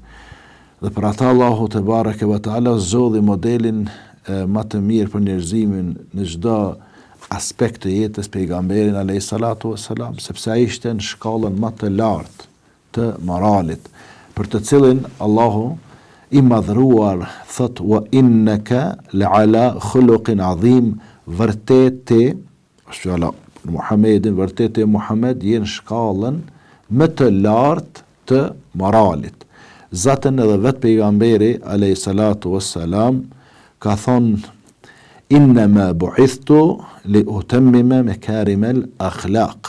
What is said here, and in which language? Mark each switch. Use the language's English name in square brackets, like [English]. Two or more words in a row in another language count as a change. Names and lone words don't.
[Albanian] Dhe për ata Allahu [Arabic] تبارك وتعالى [Albanian] zgjodhi modelin më të mirë për njerëzimin në çdo aspekt të jetës pejgamberin [Arabic] عليه الصلاة والسلام, [Albanian] sepse ai ishte në shkallën më të lartë të moralit, për të cilin Allahu i madhruar thot [Arabic] وإنك لعلى خلق عظيم, [Albanian] vërtet është fjala Muhammedin, vërtet Muhammed je në shkallën më të lartë të moralit. Zatën edhe vetë pejgamberi [Arabic] عليه الصلاة والسلام [Albanian] ka thonë [Arabic] إنما بعثت لأتمم مكارم الأخلاق.